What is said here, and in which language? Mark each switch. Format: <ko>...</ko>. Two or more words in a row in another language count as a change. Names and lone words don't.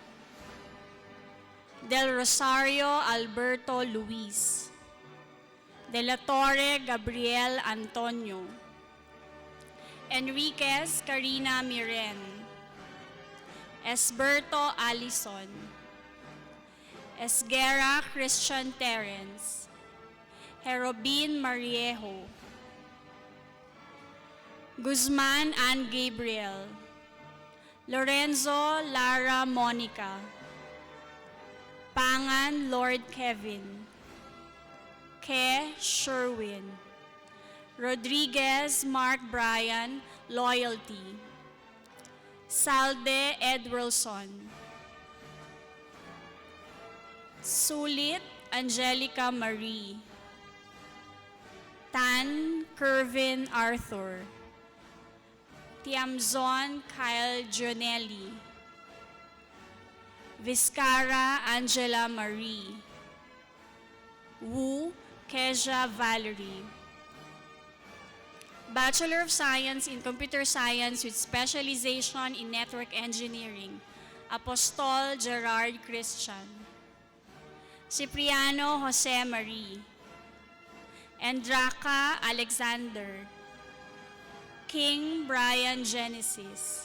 <en>Del Rosario Alberto Luis. De la Torre Gabriel Antonio. Enriquez Karina Miren. Esberto Alison. Esguera Christian Terence. Herobin Mariejo. Guzman Ann Gabriel. Lorenzo Lara Monica. Pangan Lord Kevin. Ke Sherwin. Rodriguez Mark Brian, loyalty. Salde Ed Wilson. Sulit Angelica Marie. Tan Kervin Arthur. Tiamzon Kyle Jonelli. Vizcara Angela Marie. Wu Keja Valerie. Bachelor of Science in Computer Science with specialization in Network Engineering, Apostol Gerard Christian. Cipriano Jose Marie. Endraca Alexander. King Brian Genesis.</en>